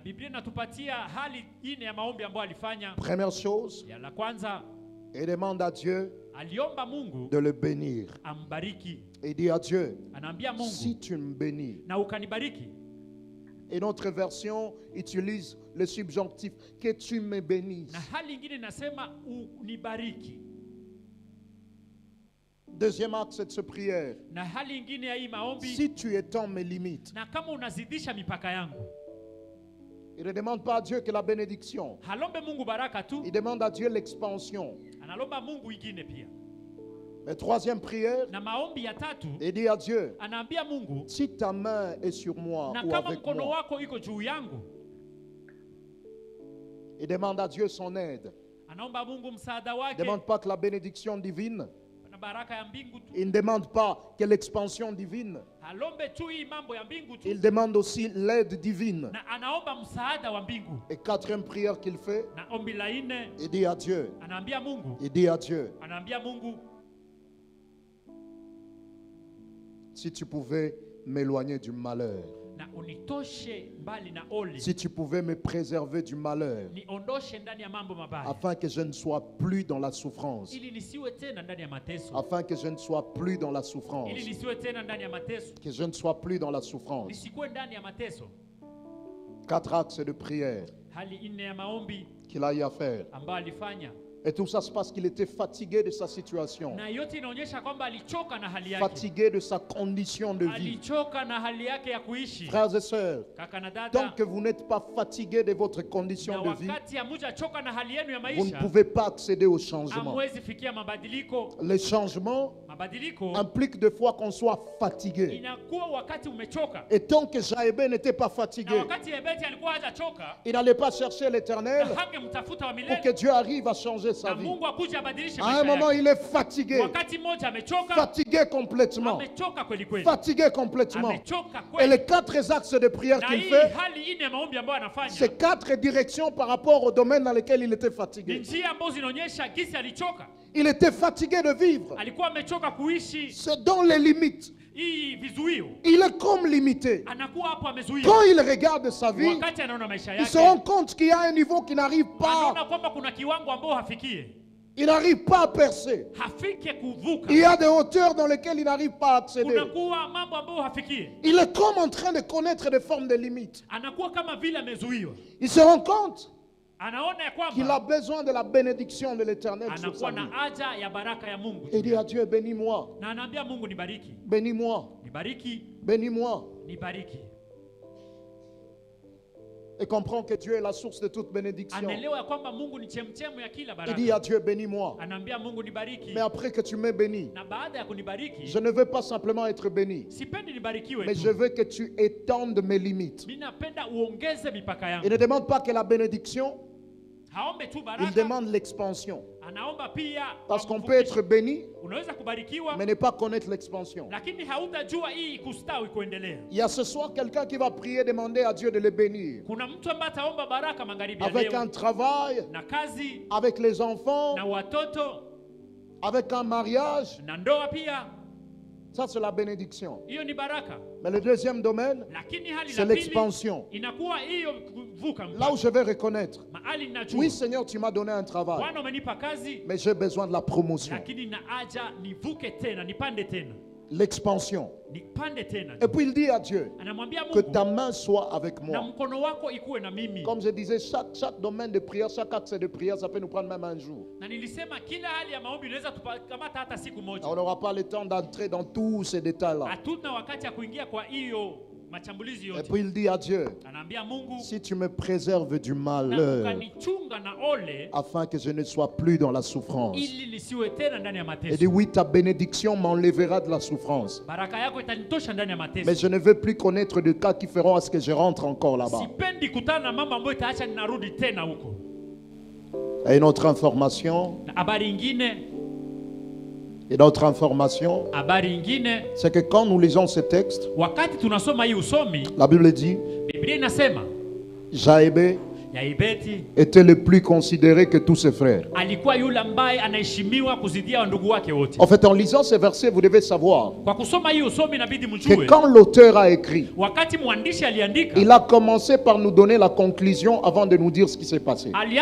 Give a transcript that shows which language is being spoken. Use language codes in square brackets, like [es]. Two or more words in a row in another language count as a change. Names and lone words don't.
[fr] Première chose, il demande à Dieu de le bénir. Et il dit à Dieu, si tu me bénis, Et notre version utilise le subjonctif que tu me bénisses. [sw] Na hali ingine nasema unibariki. [fr] Deuxième axe de cette prière. [sw] Na hali ingine ya hii maombi, [fr] si tu étends mes limites. [sw] Na kama unazidisha mipaka yangu. [fr] Il ne demande pas à Dieu que la bénédiction. [sw] Halombe Mungu baraka tu. [fr] Il demande à Dieu l'expansion. [sw] Analomba Mungu ingine pia. [fr] Mais troisième prière, [sw] na maombi ya tatu, [fr] il dit à Dieu, [sw] anaambia Mungu, [fr] si ta main est sur moi [sw] na [fr] ou [sw] kama [fr] avec [sw] mkono [fr] moi. [sw] wako iko juu yangu. [fr] Il demande à Dieu son aide. [sw] Anaomba Mungu msaada wake. [fr] Il ne demande pas que la bénédiction divine. [sw] Na baraka ya mbingu tu. [fr] Il ne demande pas que l'expansion divine. [sw] Halombe tu hii mambo ya mbingu tu. [fr] Il demande aussi l'aide divine. [sw] Na anaomba msaada wa mbingu. [fr] Et quatrième prière qu'il fait, [sw] na ombi la nne, [fr] il dit à Dieu. [sw] Anaambia Mungu. [fr] Il dit à Dieu. [sw] Anaambia Mungu, [fr] si tu pouvais m'éloigner du malheur. [sw] Na unitoshe mbali na ole. [fr] Si tu pouvais me préserver du malheur. [sw] Niondoshe ndani ya mambo mabaya. [fr] Afin que je ne sois plus dans la souffrance. [sw] Ili nisiwe tena ndani ya mateso. [fr] Afin que je ne sois plus dans la souffrance. [sw] Ili nisiwe tena ndani ya mateso. [fr] Que je ne sois plus dans la souffrance. [sw] Nisikuwe ndani ya mateso. [fr] 4 axes de prière. [sw] Hali nne ya maombi [fr] qu'il a eu à faire. [sw] ambayo alifanya. [fr] Et tout ça c'est parce qu'il était fatigué de sa situation. [sw] Na yote inaonyesha kwamba alichoka na hali yake. [fr] Fatigué de sa condition de vie. [sw] Alichoka na hali yake ya kuishi. [fr] Frères et sœurs, [sw] kaka na dada, [fr] tant que vous n'êtes pas fatigué de votre condition de vie, [sw] wakati hamujachoka na hali yenu ya maisha, [fr] vous ne pouvez pas accéder au changement. [sw] Hamwezi fikia mabadiliko. [fr] Le changement implique des fois qu'on soit fatigué. [sw] Inakuwa wakati umechoka. [fr] Et tant que Jaébé n'était pas fatigué, [sw] na wakati Yebeti alikuwa hajachoka, [fr] il n'allait pas chercher l'Éternel [sw] hangemtafuta wa milele [fr] pour que Dieu arrive à changer sa vie. [sw] Mungu akuje abadilishe [fr] À [sw] maisha [fr] un moment, [sw] yake. [fr] il est fatigué. [sw] Wakati mmoja amechoka. [fr] Fatigué complètement. [sw] Amechoka kweli kweli. [fr] Fatigué complètement. [sw] Amechoka [fr] Et [sw] kweli. [fr] les 4 axes de prière [sw] Na [fr] qu'il [sw] hii [fr] fait, [sw] hali ine maombi ambayo anafanya, [fr] c'est 4 directions par rapport au domaine dans lequel il était [sw] ni [fr] fatigué. [sw] njia ambazo zinaonyesha gisi alichoka. [fr] Il était fatigué de vivre. [sw] Alikuwa amechoka kuishi. [fr] C'est dans les limites. [sw] Hii vizuio. [fr] Il est comme limité. [sw] Anakuwa hapo amezuiwa. [fr] Quand il regarde sa vie, [sw] Wakati anaona maisha [fr] il [sw] yake, [fr] se rend compte qu'il y a un niveau qui n'arrive pas. [sw] anaona kwamba kuna kiwango ambao hafikie. [fr] Il n'arrive pas à percer. [sw] Hafike kuvuka. [fr] Il y a des hauteurs dans lesquelles il n'arrive pas à accéder. [sw] Kunakuwa mambo ambayo hafikie. [fr] Il est comme en train de connaître des formes de limites. [sw] Anakuwa kama vile amezuiwa. [fr] Il se rend compte [sw] Anaona ya kwamba [fr] qu'il a besoin de la bénédiction de l'Éternel sur sa [sw] anakuwa na [fr] vie. [sw] haja ya baraka ya Mungu. [fr] Il dit à Dieu, bénis-moi, [sw] Na anaambia Mungu nibariki. [fr] bénis-moi, [sw] Nibariki, [fr] bénis-moi. [sw] nibariki. [fr] Et comprend que Dieu est la source de toute bénédiction. [sw] Anaelewa ya kwamba Mungu ni chemchemu ya kila [fr] Il [sw] baraka. [fr] dit à Dieu, bénis-moi. [sw] Anaambia Mungu nibariki. [fr] Mais après que tu m'aies béni, [sw] Na baada ya kunibariki, [fr] je ne veux pas simplement être béni, [sw] sipendi nibarikiwe [fr] mais [sw] tu. [fr] je veux que tu étendes mes limites. [sw] Mimi napenda uongeze mipaka yangu. [fr] Il ne demande pas que la bénédiction, [sw] Haombe tu baraka. [fr] il demande l'expansion. [sw] Anaomba pia [fr] Parce qu'on peut être béni, [sw] unaweza kubarikiwa, [fr] mais ne pas connaître l'expansion. [sw] lakini hautajua hii kustawi kuendelea. [fr] Il y a ce soir quelqu'un qui va prier, demander à Dieu de le bénir. [sw] Kuna mtu ambaye ataomba baraka magharibi ya [fr] Avec un [sw] leo, [fr] travail, [sw] na kazi, [fr] avec les enfants, [sw] na watoto, [fr] avec un mariage. [sw] na ndoa pia. [fr] Ça, c'est la bénédiction. [sw] Hiyo ni baraka. [fr] Mais le deuxième domaine, [sw] Lakini hali [fr] c'est [sw] la pili [fr] l'expansion. [sw] inakuwa hiyo kuvuka [fr] Là où je vais reconnaître, [sw] mahali ninajua. [fr] oui Seigneur, tu m'as donné un travail, [sw] Bwana umenipa kazi, [fr] mais j'ai besoin de la promotion, [sw] lakini na haja nivuke tena, nipande tena. [fr] l'expansion. [sw] Nipande tena. [fr] Et puis il dit à Dieu, [sw] Anamwambia [fr] que [sw] Mungu, [fr] ta main soit avec [sw] na [fr] moi. [sw] mkono wako ikuwe na mimi. [fr] Comme je disais, chaque domaine de prière, chaque axe de prière, ça peut nous prendre même un jour. [sw] Na nilisema kila hali ya maombi inaweza tukamata hata siku moja. [fr] On n'aura pas le temps d'entrer dans tous ces détails-là. [sw] Hatuna wakati ya kuingia kwa hiyo machambulizi [fr] Et [sw] yote. [fr] puis il dit à Dieu, [sw] Anaambia Mungu, [fr] si tu me préserves du [sw] na [fr] malheur, [sw] ukanichunga na ole, [fr] afin que je ne sois plus dans la souffrance. [sw] ili nisiwe tena ndani ya [fr] Il [sw] mateso. [fr] dit, oui, ta bénédiction m'enlèvera de la souffrance. [sw] Baraka yako itanitosha ndani ya [fr] Mais [sw] mateso. [fr] je ne veux plus connaître de cas qui feront à ce que je rentre encore là-bas. [sw] Sipendi kutana na mambo ambayo itaacha ninarudi tena huko. [fr] Et une autre information, [sw] Na habari ingine, [fr] c'est que quand nous lisons ce texte, [sw] wakati tunasoma hii usomi, [fr] la Bible dit, [sw] Biblia inasema [fr] Jaébé était le plus considéré que tous ses frères. En fait, en lisant ces versets, vous devez savoir que quand l'auteur a écrit, il a commencé par nous donner la conclusion avant de nous dire ce qui s'est passé.